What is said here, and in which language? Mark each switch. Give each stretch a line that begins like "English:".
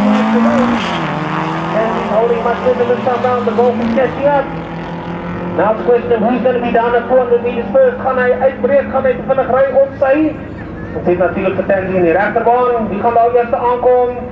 English: And he's holding much better this time round, the Golf is catching up. Now it's a question of who's going to be down at 400 meters first.
Afrikaans: Gaan hy uitbreek, gaan hy te vinnig ry op sy? Ons het natuurlijk Patensie in die rechterbaan, die gaan daar eerst aankom.